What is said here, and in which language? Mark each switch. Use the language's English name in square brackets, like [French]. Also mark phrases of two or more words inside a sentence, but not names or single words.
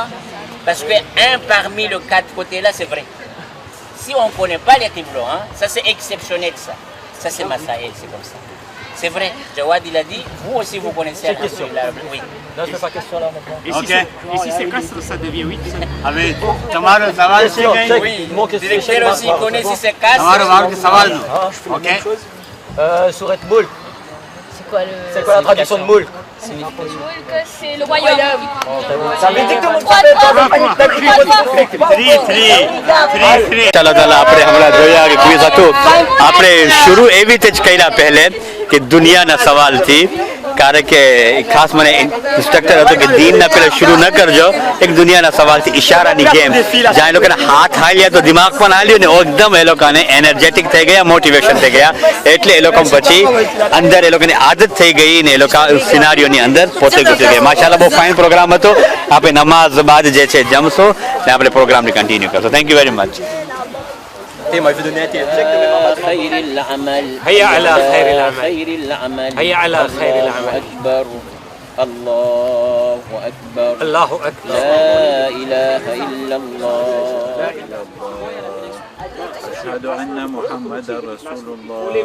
[French] Parce que un parmi les 4 côtés là, c'est vrai. Si on ne connaît pas les Qibla, hein, ça c'est exceptionnel ça. Ça c'est Masaïl, c'est comme ça. C'est vrai, Jawad il a dit, vous aussi vous connaissez Alhamdulillah. Oui. Non, je fais pas question là maintenant. Ici c'est Castres, ça devient 8. [Gujarati] હવે તમારો સવાલ છે કઈ? [French] Oui, Mon le question, directeur aussi connaît si c'est casse. [Gujarati] તમારો સવાલ નો. [French] Ah, je fais Ok. la même chose. Surat Moulk. C'est quoi le. C'est quoi la traduction de Moulk? C'est le royaume. Ça veut dire que tout le monde Trois, [Gujarati] ચાલો ચાલો આપણે હમણાં જોયા કે ક્વિઝ હતું. આપણે શરૂ એવી રીતે જ કર્યા પહેલે કે દુનિયાના સવાલથી, કારણ કે ખાસ મને ઇન્સ્ટ્રક્ટર હતો કે દીનના પહેલા શરૂ ન કરજો, એક દુનિયાના સવાલથી ઇશારાની ગેમ જ્યાં એ લોકોને હાથ હાલ્યા તો દિમાગ પણ હાલ્યું ને એકદમ એ લોકોને એનર્જેટિક થઈ ગયા, મોટિવેશન થઈ ગયા. એટલે એ લોકો પછી અંદર એ લોકોની આદત થઈ ગઈ ને એ લોકો સિનારીઓની અંદર પોતે ઘૂસી ગયા. માશાલ્લાહ બહુ [English] fine program [Gujarati] હતો. આપણે નમાઝ બાદ જે છે જમશો ને આપણે પ્રોગ્રામને કન્ટિન્યુ કરશો. [English] thank you very much. [French] Moi, je vais donner un direct. [Arabic] خير العمل هيا على خير العمل. خير العمل هيا على خير العمل. أكبر الله أكبر الله أكبر. لا إله إلا الله. أشهد أن محمدا رسول الله.